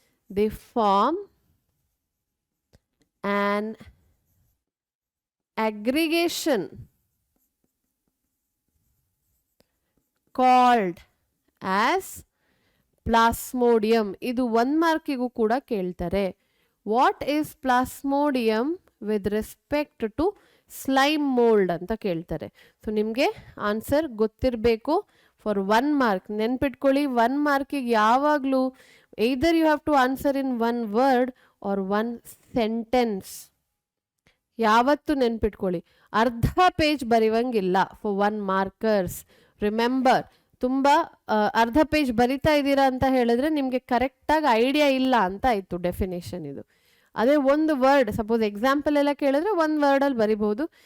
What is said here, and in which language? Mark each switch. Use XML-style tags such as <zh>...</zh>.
<en>They form an aggregation called as plasmodium.</en> <kn>ಇದು 1 ಮಾರ್ಕಿಗೂ ಕೂಡ ಕೇಳ್ತಾರೆ.</kn> <en>what is plasmodium with respect to slime mould</en> <kn>ಅಂತ ಕೇಳ್ತಾರೆ. ಸೊ ನಿಮಗೆ ಆನ್ಸರ್ ಗೊತ್ತಿರಬೇಕು</kn> <en>For 1 mark.</en> <kn>ನೆನ್ಪಿಟ್ಕೊಳ್ಳಿ, 1 ಮಾರ್ಕಿಗೆ ಯಾವಾಗಲೂ</kn> <en>either you have to answer in 1 word or 1 sentence.</en> <kn>ಯಾವತ್ತು ನೆನ್ಪಿಟ್ಕೊಳ್ಳಿ, ಅರ್ಧ ಪೇಜ್ ಬರೆಯುವಂಗಿಲ್ಲ</kn> <en>For 1 markers.</en> <kn>ರಿಮೆಂಬರ್, ತುಂಬ ಅರ್ಧ ಪೇಜ್ ಬರಿತಾ ಇದ್ದೀರಾ ಅಂತ ಹೇಳಿದ್ರೆ ನಿಮಗೆ ಕರೆಕ್ಟಾಗಿ ಐಡಿಯಾ ಇಲ್ಲ ಅಂತ ಆಯಿತು ಡೆಫಿನೇಷನ್ ಇದು. ಅದೇ ಒಂದು ವರ್ಡ್ ಸಪೋಸ್ ಎಕ್ಸಾಂಪಲ್ ಎಲ್ಲ ಕೇಳಿದ್ರೆ 1 ವರ್ಡಲ್ಲಿ ಬರಿಬಹುದು.</kn>